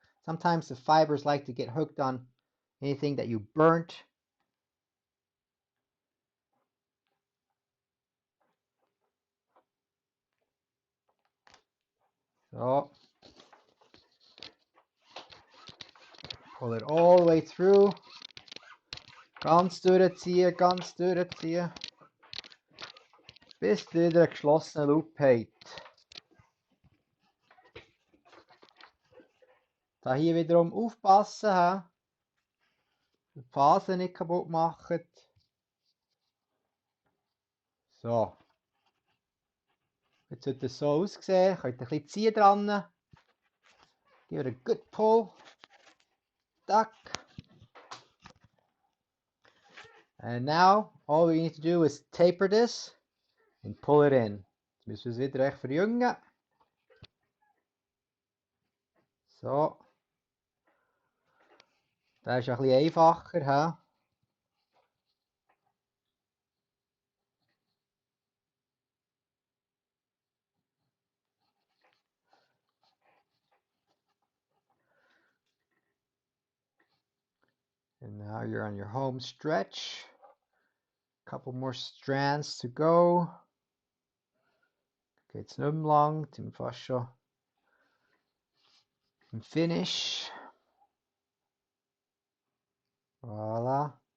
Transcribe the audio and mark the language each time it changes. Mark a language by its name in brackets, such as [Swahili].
[English] Sometimes the fibers like to get hooked on anything that you burnt. So, pull it all the way through. [German] Ganz durchziehen, ganz durchziehen. Bis ihr wieder einen geschlossenen Loop habt. Da hier wiederum aufpassen, ha? Die Phase nicht kaputt machen. So. Jetzt sollte es so aussehen. Könnt ihr ein bisschen ziehen dran. [English] Give it a good pull. Tuck. And now, all we need to do is taper this and pull it in. [German] Jetzt müssen wir es wieder echt verjüngen. So. Das ist ein bisschen einfacher, ha? [English] And now you're on your home stretch. Couple more strands to go. [German] Geht's nicht mehr lang, sind wir fast schon im Finish. [French] Voilà.